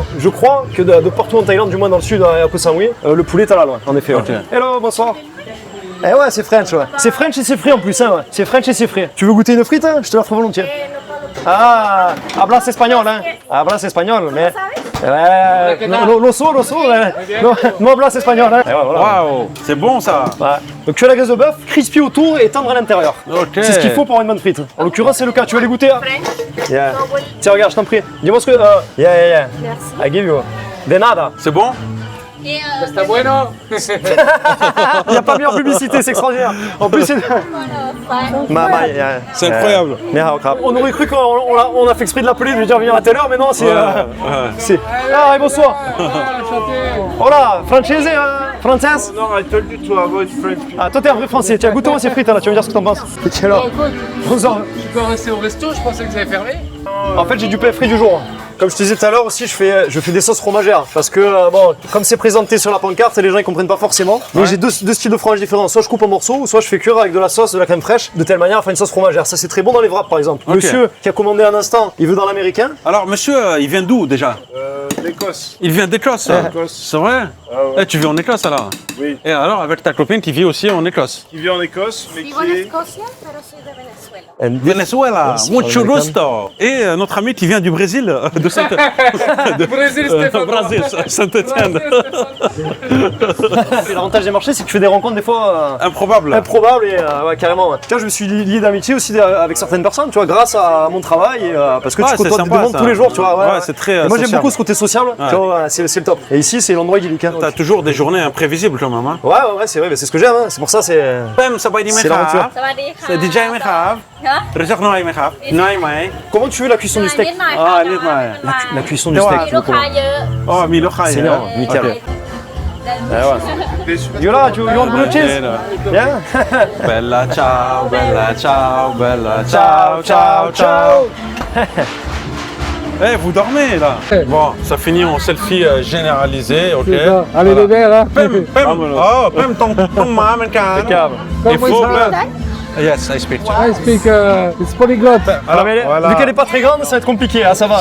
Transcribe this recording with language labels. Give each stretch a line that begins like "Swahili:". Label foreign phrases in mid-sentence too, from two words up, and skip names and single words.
French: Je crois que de partout en Thaïlande, du moins dans le sud, à Koh Samui, le poulet est halal, ouais, en effet. Ouais. Ok. Hello, bonsoir. Eh ouais, c'est French, ouais. C'est French et c'est frais en plus, hein, ouais. C'est French et c'est frais. Tu veux goûter une frite, hein? Je te la ferai volontiers. Ah, hablas espagnol, hein? Hablas espagnol, mais... L'osso,
Spanish: no hablas
French: espagnol, hein? Et ouais, voilà. Waouh, c'est bon ça. Ouais. Donc tu as la graisse de bœuf, crispy autour et tendre à l'intérieur. Ok. C'est ce qu'il faut pour avoir une bonne frite. En l'occurrence, c'est le cas. Tu veux les goûter hein? Yeah. Tiens, regarde, je t'en prie. Dis-moi ce que... yeah. Merci.
English: I give you.
Spanish: De nada.
French: C'est bon. Et
Spanish: Está bueno.
French: Il n'y a pas meilleure publicité, c'est extraordinaire. En plus, c'est... C'est incroyable. On aurait cru qu'on a fait exprès de l'appeler, de lui dire venir à telle heure, mais non, c'est... c'est... Ah, et bonsoir. Hola, francese, française?
English: No, I told you to avoid French people.
French: Ah, toi t'es un vrai français. Tiens, goûte-moi ces frites là, tu vas me dire ce que t'en penses. Tiens là. Écoute, Bonsoir. tu peux rester au resto, je pensais que vous avez fermé. En fait, j'ai du pain frit du jour. Comme je te disais tout à l'heure aussi, je fais des sauces fromagères. Parce que, bon, comme c'est présenté sur la pancarte, les gens ils comprennent pas forcément. Mais j'ai deux styles de fromage différents. Soit je coupe en morceaux, soit je fais cuire avec de la sauce, de la crème fraîche, de telle manière à faire une sauce fromagère. Ça, c'est très bon dans les wraps par exemple. Ok. Monsieur qui a commandé un instant, il veut dans l'américain. Alors monsieur, il vient d'où déjà? L'Écosse. Il vient d'Écosse. C'est vrai? Eh, tu vis en Écosse alors? Oui. Et alors avec ta copine qui vit aussi en Écosse? Qui vit en Écosse, mais
Spanish: vivo en
French: qui est...
Spanish: Escocia, pero soy de Venezuela. Venezuela, mucho gusto.
French: Et notre ami qui vient du Brésil, de Saint... Brésil, Stéphane. Brésil, Saint-Étienne. Et l'avantage des marchés, c'est que tu fais des rencontres des fois Improbable. improbables et ouais, carrément. Ouais. Tu vois, je me suis lié d'amitié aussi avec certaines personnes, tu vois, grâce à mon travail et parce que Ouais, tu c'est côtoies du sympa, monde ça. tous les jours, tu vois. Ouais, c'est très, Et moi, j'aime sociable. beaucoup ce côté social, tu vois, c'est le top. Et ici, c'est l'endroit idyllique. Hein. T'as toujours des journées imprévisibles quand même. Hein. Ouais, c'est vrai, mais c'est ce que j'aime, hein. C'est pour ça, c'est. Pem, ça va être C'est l'aventure.
Thai: สวัสดีค่ะ
French: C'est DJ
Thai: ไหมครับ ฮะ รู้จักน้อยไหมครับน้อยไหม
French: Comment tu veux la cuisson du
Thai: นิ
French: steak
Thai: ดหน่อย อ่า ค่ะ นิดหน่อย
French: La cuisson du
Thai: แต่ว่า
French: steak.
Thai: มีลูกค้าเยอะ อ๋อมีลูกค้าเย
French: C'est
Thai: อะ
French: énorme, nickel. Ok. Yola, tu veux une
English: blue cheese?
French: Bien.
Italian: Bella ciao, bella ciao, bella ciao, ciao, ciao.
French: Eh, vous dormez là. Bon, ça finit en selfie généralisé, ok. C'est ça. Allez, les verts, hein. Pem, Pem, oh, Pem, ton main, man, Il faut, Comment
English: Yes, I speak. I speak it's polyglot.
French: Alors, mais voilà. vu qu'elle est pas très grande, ça va être compliqué, hein, ça va.